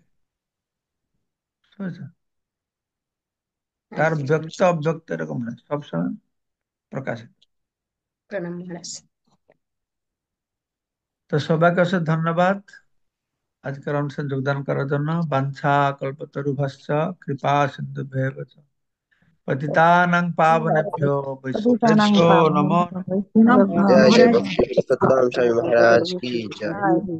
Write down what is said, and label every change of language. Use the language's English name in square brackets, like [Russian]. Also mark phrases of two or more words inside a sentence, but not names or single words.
[Bangla] বুঝেছো? তার আচ্ছা, ব্যক্ত অব্যক্ত এরকম নয়, সবসময় প্রকাশিত। প্রণাম মহারাজ। তো সবাইকে অশেষ ধন্যবাদ আজকের অনুষ্ঠানে যোগদান করার জন্য। [Sanskrit] বাঞ্ছা কল্পতরুভ্যশ্চ কৃপা সিন্ধুভ্যেব চ পতিতানাং পাবনেভ্যো पतितानां বৈষ্ণবেভ্যো নমো पावनेभ्यो নমঃ। वैष्णवेभ्यो जय नमो जय नमः। [Hindi] भक्ति सतनाम स्वामी महाराज की जय। जय